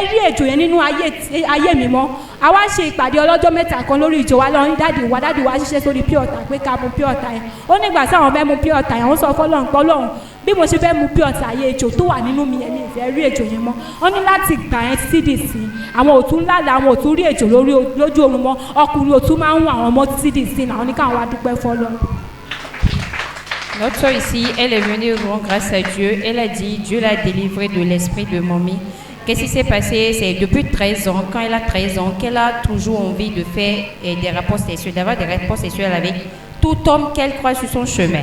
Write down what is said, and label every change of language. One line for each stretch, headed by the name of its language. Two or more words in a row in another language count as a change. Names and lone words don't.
Yoruba: rí ejò yẹn nínú ayé mi mọ́ a wá ṣe ìpàdé ọlọ́jọ́ mẹ́ta kan lórí ìjọ wa lọ́run dáàdì wa ṣiṣẹ́ sórí
English: pure water
Yoruba: pé ká mu
English: pure water
Yoruba: yẹn ó nígbà táwọn fẹ́ mu
English: pure water
Yoruba: yẹn wọ́n sọ fọ́lọ́run pé Ọlọ́run bí mo ṣe fẹ́ mu
English: pure water
Yoruba: yẹn ejò tó wà nínú mi yẹn mi ìfẹ́ rí ejò yẹn mọ́ wọ́n ní láti gbà yẹn títí dì sí àwọn ò tún lálàá àwọn ò tún rí ejò lójú oorun mọ́ ọkùnrin ò tún máa ń wọ àwọn ọmọ títí dì sí àwọn ní káwọn wá dúpẹ́ fọ́lọ́run.
French: Notre soeur ici, elle est venue rendre grâce à Dieu. Elle a dit, Dieu l'a délivrée de l'esprit de mamie qu'est-ce qui s'est passé? C'est depuis 13 ans, quand elle a 13 ans, qu'elle a toujours envie de faire des rapports sexuels, d'avoir des rapports sexuels avec tout homme qu'elle croise sur son chemin.